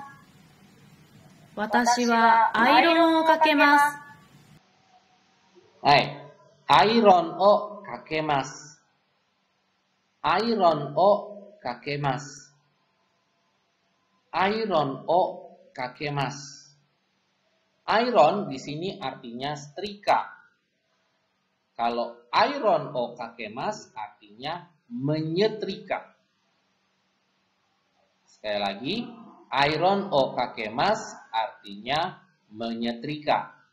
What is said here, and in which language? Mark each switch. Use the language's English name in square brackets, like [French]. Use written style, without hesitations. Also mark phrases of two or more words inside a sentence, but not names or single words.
[Japanese] 私はアイロンをかけます。はい。アイロンをかけます。アイロンをかけます。アイロンをかけます。 [Indonesian] Iron di sini artinya setrika. Kalau [Japanese] アイロンをかけます [Indonesian] artinya menyetrika. Sekali lagi, [Japanese] アイロンをかけます [Indonesian] artinya menyetrika.